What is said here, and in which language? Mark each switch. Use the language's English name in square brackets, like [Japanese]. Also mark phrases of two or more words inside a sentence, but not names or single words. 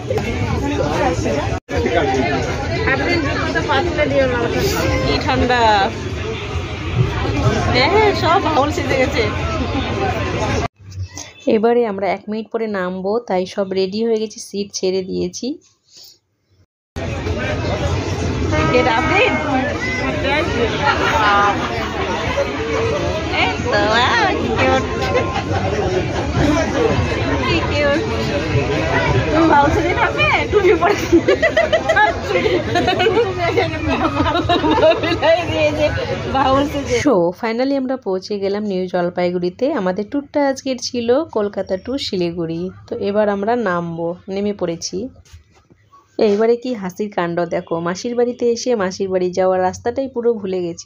[Bangla] কি ঠান্ডা, হ্যাঁ সব বাউল সেজে গেছে। এবারে আমরা 1 মিনিট পরে নামবো, তাই সব রেডি হয়ে গেছি, সিট ছেড়ে দিয়েছি। [English] Get up in. Esto, cute. Cute. [Spanish] ¿Tú vas a salir también? [English] so finally [Bangla] আমরা পৌঁছে গেলাম নিউ জলপাইগুড়িতে। আমাদের ট্যুরটা আজকের ছিল কলকাতা টু শিলিগুড়ি। তো এবার আমরা নেমে পড়েছি। এইবারে কি হাসির কাণ্ড দেখো, মাসির বাড়িতে এসে মাসির বাড়ি যাওয়ার রাস্তাটাই পুরো ভুলে গেছি।